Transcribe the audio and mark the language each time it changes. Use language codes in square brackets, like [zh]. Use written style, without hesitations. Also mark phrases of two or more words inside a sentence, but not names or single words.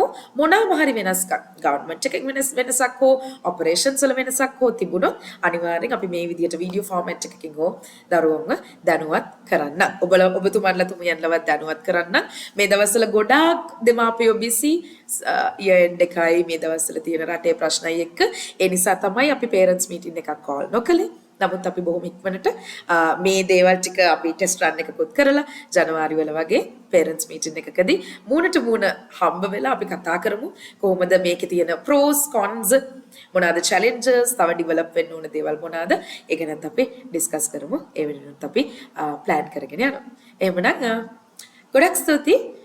[si] මොනවාම හරි වෙනස්කම් ගවර්න්මන්ට් එකකින් වෙනසක් හෝ ඔපරේෂන්ස් වල වෙනසක් හෝ තිබුණොත් අනිවාර්යෙන් අපි මේ විදියට [en] video format [si] එකකින් හෝ දරුවන්ව දැනුවත් කරන්න. ඔබතුමන්ලා තුමියන්ලවත් දැනුවත් කරන්න. මේ දවස්වල ගොඩාක් දෙමාපියෝ බිසි year-end එකයි මේ දවස්වල තියෙන රටේ ප්‍රශ්නයි එක්ක. ඒ නිසා තමයි අපි [en] parents meeting [si] එකක් call නොකළේ. නමුත් අපි බොහොම ඉක්මනට මේ දේවල් ටික අපි [en] test run [si] එකකුත් කරලා ජනවාරි වල වගේ [en] parents meeting [si] එකකදී මූණට මූණ හම්බ වෙලා අපි කතා කරමු කොහොමද මේකේ තියෙන [en] pros cons [si] මොනවාද challenges තව develop වෙන්න ඕන දේවල් මොනවාද ඒ ගැනත් අපි discuss කරමු. ඒ වෙනුවෙන් අපි plan කරගෙන යනවා. එහෙමනම් ගොඩක් ස්තුතියි.